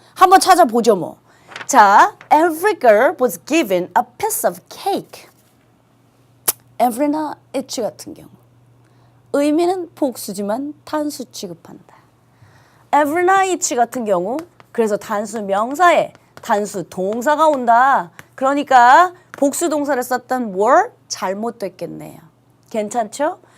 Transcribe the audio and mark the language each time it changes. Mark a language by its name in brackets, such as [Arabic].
[Korean] 한번 찾아보죠 뭐. [English] 자, every girl was given a piece of cake. [Korean] every나 each 같은 경우. 의미는 복수지만 단수 취급한다. every나 each 같은 경우 그래서 단수 명사에 단수 동사가 온다. 그러니까 복수 동사를 썼던 were 잘못됐겠네요. 괜찮죠?